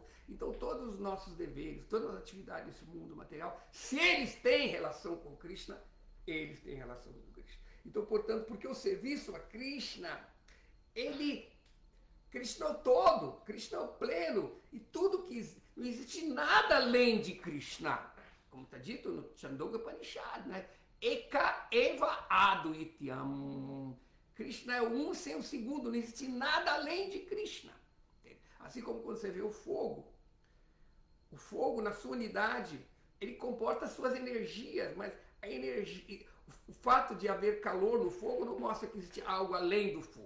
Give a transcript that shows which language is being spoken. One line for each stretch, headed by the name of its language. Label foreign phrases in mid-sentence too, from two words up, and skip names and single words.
Portuguese: Então, todos os nossos deveres, todas as atividades desse mundo material, se eles têm relação com Krishna, eles têm relação com Krishna. Então, portanto, porque o serviço a Krishna, Krishna é o todo, Krishna é o pleno, e tudo que não existe nada além de Krishna. Como está dito no Chandogya Upanishad, né?
Sanskrit: एक एव अद्वितीयम्.
Portuguese: Krishna é o um sem o segundo, não existe nada além de Krishna. Assim como quando você vê o fogo na sua unidade, ele comporta as suas energias, mas a energia, o fato de haver calor no fogo não mostra que existe algo além do fogo.